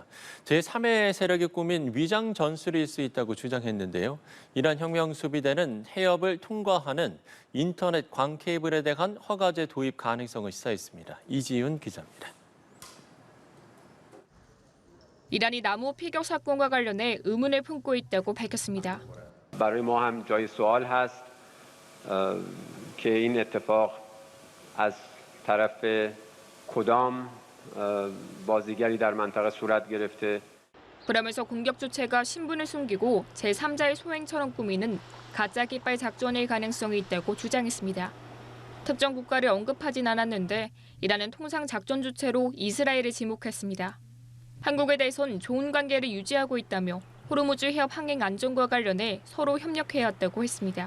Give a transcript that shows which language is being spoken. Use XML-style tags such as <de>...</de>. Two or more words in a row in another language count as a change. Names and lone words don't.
<ko>제3의 세력이 꾸민 위장 전술일 수 있다고 주장했는데요. 이란 혁명수비대는 해협을 통과하는 인터넷 광 케이블에 대한 허가제 도입 가능성을 시사했습니다. 이지윤 기자입니다. 이란이 남호 피격 사건과 관련해 의문을 품고 있다고 밝혔습니다.</ko> <fa>برای ما هم جای سوال هست که این اتفاق از طرف کدام بازیگری در منطقه صورت گرفته.</fa> <ko>그러면서 공격 주체가 신분을 숨기고 제3자의 소행처럼 꾸미는 가짜 깃발 작전일 가능성이 있다고 주장했습니다. 특정 국가를 언급하진 않았는데 이란은 통상 작전 주체로 이스라엘을 지목했습니다. 한국에 대해선 좋은 관계를 유지하고 있다며 호르무즈 해협 항행 안전과 관련해 서로 협력해왔다고 했습니다.</ko>